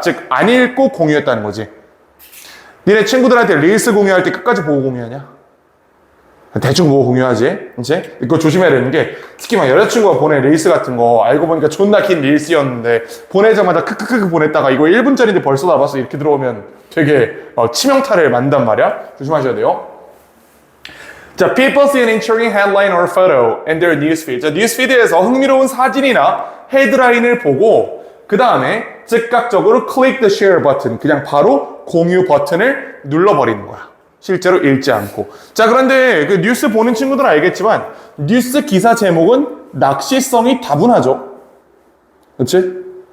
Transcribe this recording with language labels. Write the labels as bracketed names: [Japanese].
[Korean] 즉, 안 읽고 공유했다는 거지. 니네 친구들한테 릴스 공유할 때 끝까지 보고 공유하냐? 대충 보고 공유하지. 이제 이거 조심해야 되는 게 특히 막 여자친구가 보낸 릴스 같은 거 알고 보니까 존나 긴 릴스였는데 보내자마자 크크크 보냈다가 이거 1분짜리인데 벌써 나봤어 이렇게 들어오면 되게 치명타를 만단 말이야. 조심하셔야 돼요. [English] 자, people see an intriguing headline or photo in their newsfeed. [Korean] 자, 뉴스피드에서 흥미로운 사진이나 헤드라인을 보고 그 다음에 즉각적으로 [English] click the share [Korean] 버튼 그냥 바로 공유 버튼을 눌러버리는 거야. 실제로 읽지 않고. 자, 그런데 그 뉴스 보는 친구들은 알겠지만 뉴스 기사 제목은 낚시성이 다분하죠. 그렇지?